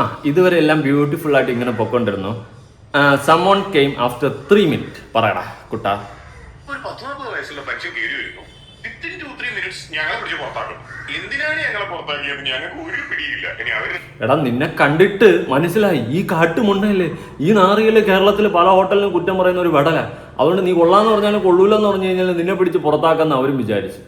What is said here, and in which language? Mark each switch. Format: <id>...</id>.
<ml>ഇതുവരെ എല്ലാം ബ്യൂട്ടിഫുൾ ആയിട്ട് ഇങ്ങനെ പൊക്കൊണ്ടിരുന്നു.</ml> <en>someone came after 3 minutes.</en> <ml>പറയടാ കുട്ടാ. ഒരു 19 വയസ്സുള്ള മനുഷ്യൻ കയറി വരുന്നു. വിത്തിൻ 2-3 minutes ഞങ്ങളെ പിടിച്ച് പുറത്താക്കും. എന്തിനാണ് ഞങ്ങളെ പുറത്താക്കിയത്? ഞങ്ങൾക്ക് ഒരു പിടിയില്ല. ഇനി അവര് എടാ നിന്നെ കണ്ടിട്ട് മനസ്സിലായി ഈ കാട്ടുമുണ്ടല്ലേ, ഈ നാറികള് കേരളത്തിൽ പല ഹോട്ടലിനും കുറ്റം പറയുന്ന ഒരു വെടല. അതുകൊണ്ട് നീ കൊള്ളാന്ന് പറഞ്ഞാലും കൊള്ളൂലെന്ന് പറഞ്ഞു കഴിഞ്ഞാൽ നിന്നെ പിടിച്ച് പുറത്താക്കാന്ന് അവരും വിചാരിച്ചു.</ml>